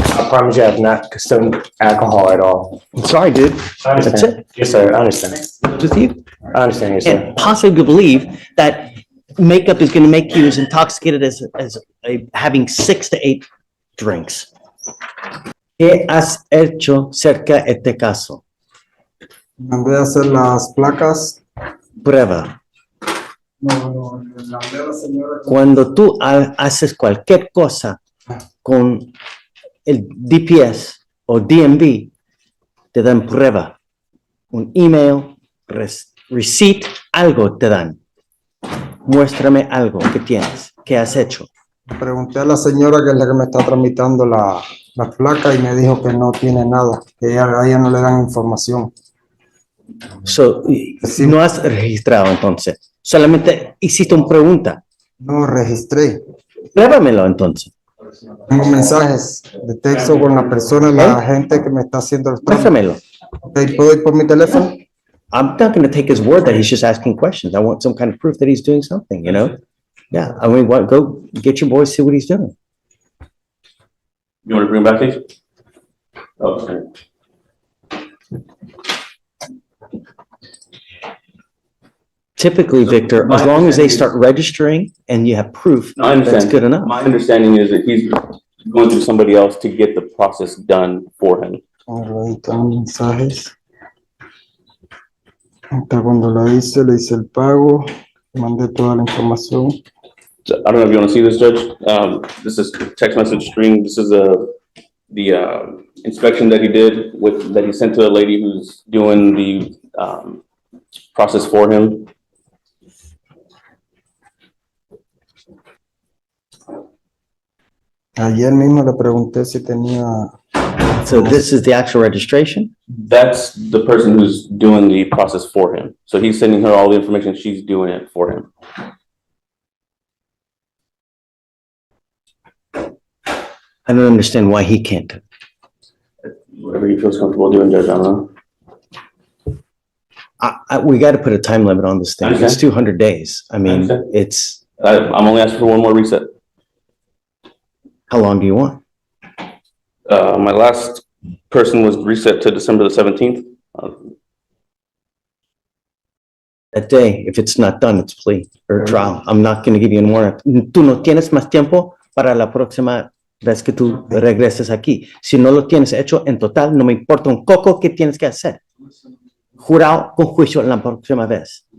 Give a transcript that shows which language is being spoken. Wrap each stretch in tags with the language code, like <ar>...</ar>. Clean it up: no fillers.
<en>I promise you I have not consumed alcohol at all. I'm sorry, dude. I That's understand. it. Yes, sir. I understand. With you? I understand, yes, sir. And possibly believe that makeup is going to make you as intoxicated as having 6 to 8 drinks.</en> <es>¿Qué has hecho cerca de este caso? Mandé a hacer las placas prueba. Cuando tú haces cualquier cosa con el DPS o DMV, te dan prueba. Un email, receipt, algo te dan. Muéstrame algo que tienes, que has hecho. Pregunté a la señora que es la que me está tramitando la placa y me dijo que no tiene nada, que a ella no le dan información.</es> <en>So,</en> <es>Sí. no has registrado entonces. Solamente hiciste una pregunta. No registré. Pruébamelo entonces. Tengo mensajes de texto con la persona, la gente que me está haciendo el trámite. Muéstramelo. Okay, ¿puedo ir por mi teléfono?</es> <en>I'm not going to take his word that he's just asking questions. I want some kind of proof that he's doing something, you know? Yeah, I mean, go get your boys, see what he's doing. You want to bring him back, please? Okay. Typically, Victor, as long as they start registering and you have proof, No, I understand. that's good enough. My understanding is that he's going through somebody else to get the process done for him.</en> <es>Ahí están los mensajes. Hasta cuando le hice el pago, mandé toda la información.</es> <en>So, I don't know if you want to see this, Judge. This is text message string. This is the inspection that he did that he sent to a lady who's doing the process for him.</en> <es>Ayer mismo le pregunté si tenía.</es> <en>So this is the actual registration? That's the person who's doing the process for him. So he's sending her all the information. She's doing it for him. I don't understand why he can't do it. Whatever he feels comfortable doing, Judge, I don't know. We got to put a time limit on this thing. It's Understand. 200 days. I mean, Understand. it's, I'm only asking for one more reset. how long do you want? My last person was reset to December the 17th. That day, if it's not done, it's plea or trial. I'm not going to give you any more.</en> <es>Tú no tienes más tiempo para la próxima vez que tú regreses aquí. Si no lo tienes hecho en total, no me importa un coco que tienes que hacer. Jurado con juicio la próxima vez.</es>